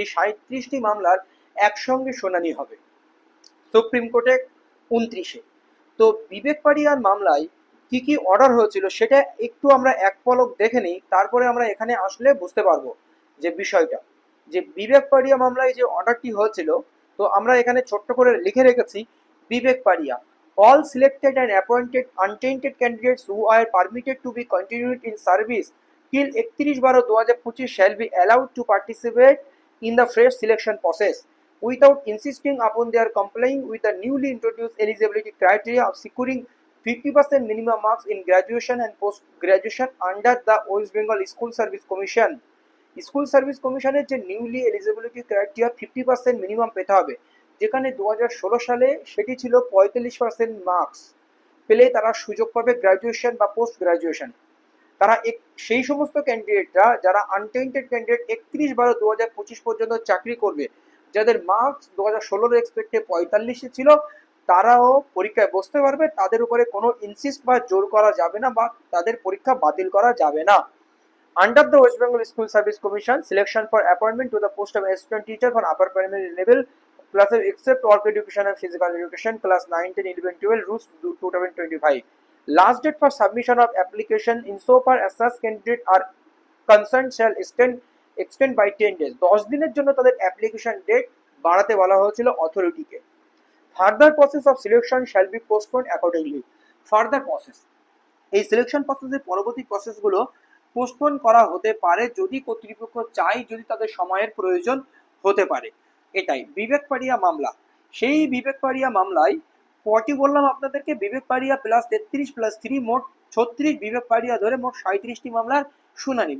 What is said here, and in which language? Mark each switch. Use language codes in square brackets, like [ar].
[bn] এই 37টি মামলার একসঙ্গে শুনানি হবে সুপ্রিম কোর্টে 29-এ। তো বিবেক পারিয়ার মামলায় কি কি অর্ডার হয়েছিল সেটা একটু আমরা এক পলক দেখে নিই, তারপরে আমরা এখানে আসলে বুঝতে পারবো যে বিষয়টা, যে বিবেক পারিয়া মামলায় যে অর্ডারটি হয়েছিল। তো আমরা এখানে ছোট্ট করে লিখে রেখেছি, [en] Bibek Pariya, all selected and appointed untainted candidates who are permitted to be continued in service till 31/12/2025 shall be allowed to participate in the fresh selection process without insisting upon their complying with the newly introduced eligibility criteria of securing 50% minimum marks in graduation and post-graduation under the West Bengal School Service Commission. [bn] School service কমিশনের যে newly eligibility criteria 50% minimum পেতে হবে, যেখানে 2016 সালে সেটি ছিল 45% marks পেলে তারা সুযোগ পাবে গ্র্যাজুয়েশন বা পোস্ট গ্র্যাজুয়েশন। তারা সেই সমস্ত ক্যান্ডিডেটরা যারা আনটেন্টেড ক্যান্ডিডেট 31/12/2025 পর্যন্ত চাকরি করবে, যাদের মার্কস 2016 এক্সপেক্টে 45 ছিল, তারাও পরীক্ষায় বসতে পারবে। তাদের উপরে কোনো ইনসিস্ট বা জোর করা যাবে না, বা তাদের পরীক্ষা বাতিল করা যাবে না। [en] Under the West Bengal School Service Commission, selection for appointment to the post of assistant teacher for upper primary level classes except work education and physical education class 9, 10, 11, 12 rules 2025. Last date for submission of application insofar as such candidate are concerned shall extend by 10 days. [bn] 10 দিনের জন্য তাদের application date বাড়াতে বলা হয়েছিল অথরিটিকে। [en] Further process of selection shall be postponed accordingly. Further process, [bn] এই selection প্রসেসের পরবর্তী প্রসেসগুলো postpone করা হতে পারে যদি কর্তৃপক্ষ চায়, যদি তাদের সময়ের প্রয়োজন হতে পারে। এটাই বিবেক পারিয়া মামলা। সেই বিবেক পারিয়া মামলায় কটি বললাম আপনাদেরকে, বিবেক পারিয়া প্লাস 33+3 মোট 36, বিবেক পারিয়া ধরে মোট 37টি মামলার শুনানি।